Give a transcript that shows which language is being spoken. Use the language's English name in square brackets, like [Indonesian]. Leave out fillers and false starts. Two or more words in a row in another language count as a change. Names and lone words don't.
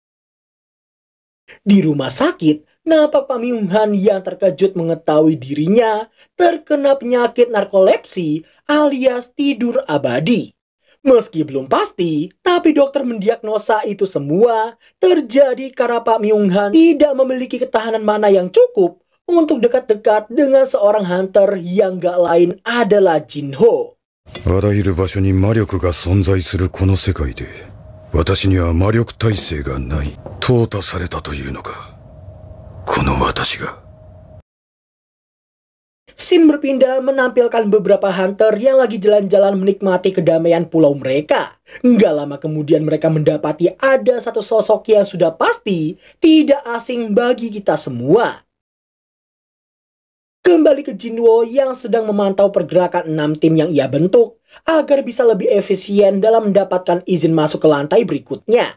[Indonesian] Di rumah sakit, nampak Pak Myung-han yang terkejut mengetahui dirinya terkena penyakit narkolepsi alias tidur abadi. Meski belum pasti, tapi dokter mendiagnosa itu semua terjadi karena Pak Myung-han tidak memiliki ketahanan mana yang cukup untuk dekat-dekat dengan seorang hunter yang gak lain adalah Jinho. [Japanese] あらゆる場所に魔力が存在するこの世界で、私には魔力耐性がない、淘汰されたというのか。この私が。 [Indonesian] Scene berpindah menampilkan beberapa hunter yang lagi jalan-jalan menikmati kedamaian pulau mereka. Nggak lama kemudian mereka mendapati ada satu sosok yang sudah pasti tidak asing bagi kita semua. Kembali ke Jinwo yang sedang memantau pergerakan 6 tim yang ia bentuk agar bisa lebih efisien dalam mendapatkan izin masuk ke lantai berikutnya.